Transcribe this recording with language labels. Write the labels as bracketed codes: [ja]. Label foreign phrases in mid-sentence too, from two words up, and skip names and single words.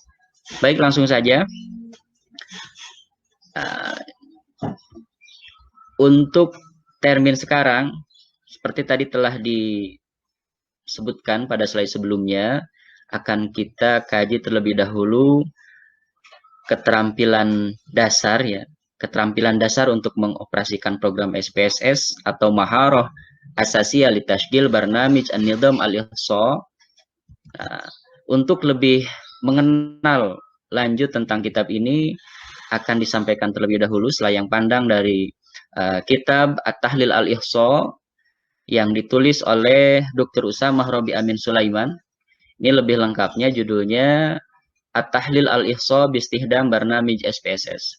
[id] Baik, langsung saja. Untuk termin sekarang, seperti tadi telah disebutkan pada slide sebelumnya, akan kita kaji terlebih dahulu keterampilan dasar ya, keterampilan dasar untuk mengoperasikan program SPSS atau [ar] مهارة أساسية لتسجيل برنامج النظام الإحصاء. [id] Untuk lebih mengenal lanjut tentang kitab ini akan disampaikan terlebih dahulu selayang pandang dari kitab At-Tahlil al-Ihsa yang ditulis oleh Dr. Usamah Robi Amin Sulaiman. Ini lebih lengkapnya judulnya At-Tahlil al-Ihsa bistihdam barnamij SPSS.